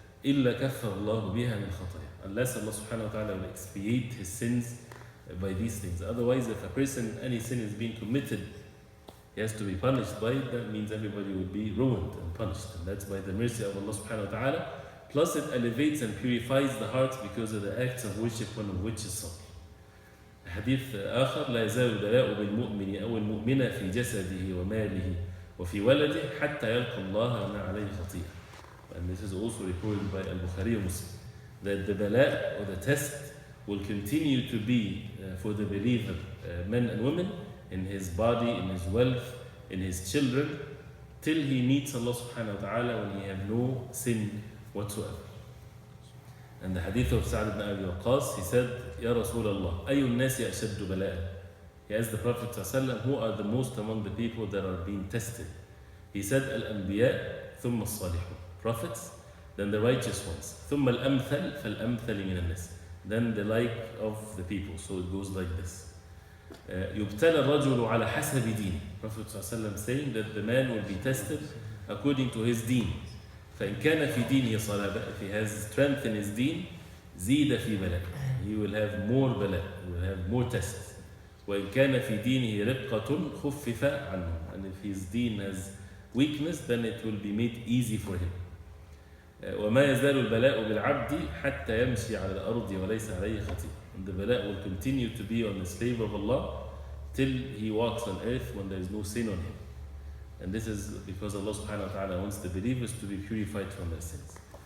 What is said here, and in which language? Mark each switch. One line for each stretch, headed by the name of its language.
Arabic: إلا كفر الله بها من خطايا,
English: unless Allah subhanahu wa ta'ala will expiate his sins by these things. Otherwise, if a person, any sin is being committed, he has to be punished by it. That means everybody will be ruined and punished, and that's by the mercy of Allah subhanahu wa ta'ala. Plus it elevates and purifies the heart because of the acts of worship, one of which is sabr.
Arabic: حديث آخر لا يزال البلاء بالمؤمن أو المؤمنة في جسده وماله وفي ولده حتى يلقى الله وما عليه خطيئة.
English: And this is also reported by Al-Bukhari and Muslim, that the bala, or the test, will continue to be for the believer, men and women, in his body, in his wealth, in his children, till he meets Allah subhanahu wa ta'ala when he have no sin whatsoever. And the hadith of Sa'd ibn Abi Waqqas, he said, Ya Rasulullah,
Arabic: أي الناس أشد بلاء?
English: He asked the Prophet ﷺ, who are the most among the people that are being tested? He said, Al-Anbiya,
Arabic: ثم الصالحون,
English: prophets, then the righteous ones,
Arabic: ثم الأمثل فالأمثل من الناس,
English: then the like of the people. So it goes like this.
Arabic: يبتلى الرجل على حسب دينه.
English: Prophet ﷺ saying that the man will be tested according to his deen.
Arabic: فإن كان في دينه صلابة,
English: if he has strength in his deen,
Arabic: زيد في بلاء,
English: he will have more بلاء, he will have more tests.
Arabic: وإن كان في دينه رقة خفف عنه,
English: and if his deen has weakness, then it will be made easy for him.
Arabic: وما يزال البلاء بالعبد حتى يمشي على الأرض وليس عليه خطيئة.
English: And the bala will continue to be on the slave of Allah till he walks on earth when there is no sin on him. And this is because Allah subhanahu wa ta'ala wants the believers to be purified from their sins.